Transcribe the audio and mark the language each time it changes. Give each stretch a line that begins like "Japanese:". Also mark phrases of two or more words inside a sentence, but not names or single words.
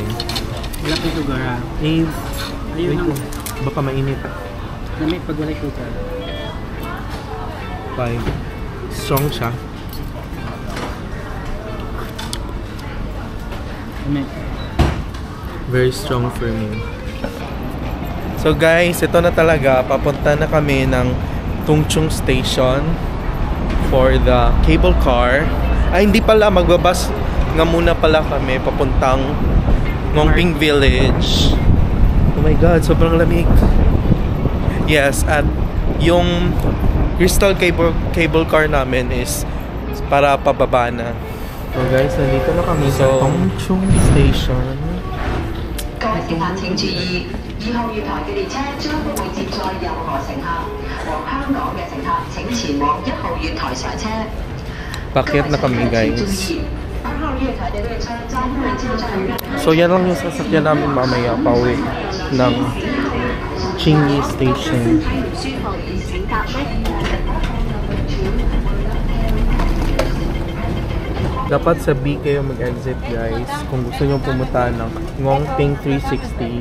Hiligaynon: Wala ko sugar ha.
Filipino: Eh, Ayun wait ang... lang. Baka mainit.
Hiligaynon: Namit pag wala sugar.
Filipino: 5. Strong siya.
Hiligaynon: Namit.
English: Very strong for me.
Filipino: So guys, ito na talaga. Papunta na kami ng Tungchung Station
English: for the cable car.
Filipino: Ay, hindi pala. Magbabas nga muna pala kami papuntang Ngongping Village.
English: Oh my God,
Filipino: sobrang lamig. Yes, at yung
English: crystal cable car
Filipino: namin is para pababa na. So guys, nandito na kami sa Tungchung Station.
Cantonese: 各位乘客請注意，2號月台嘅列車將不會接載任何乘客，和香港嘅乘客請前往1號月台上車。
Filipino: Pakyat na kami guys. So yan lang yung sasakyan namin mamaya pauwi ng Chinyi Station. Dapat sa B kayo mag-exit guys kung gusto nyo pumunta ng Ngongping 360.